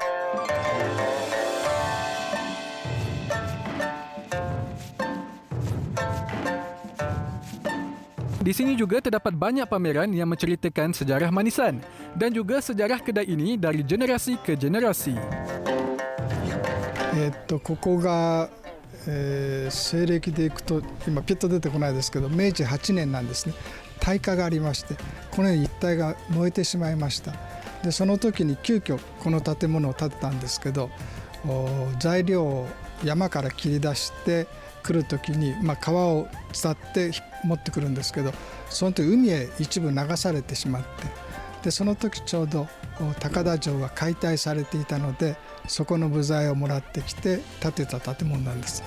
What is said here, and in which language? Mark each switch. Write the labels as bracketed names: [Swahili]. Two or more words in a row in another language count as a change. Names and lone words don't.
[Malay] Di sini juga terdapat banyak pameran yang menceritakan sejarah manisan dan juga sejarah kedai ini dari generasi ke generasi. [Japanese] ここが、西暦でいくと今ピッと出てこないですけど明治8年なんですね。大火がありましてこのように一帯が燃えてしまいました。でその時に急遽この建物を建てたんですけど材料を山から切り出して来る時に、川を伝って持ってくるんですけどその時海へ一部流されてしまってでその時ちょうど高田城は解体されていたのでそこの部材をもらってきて建てた建物なんです。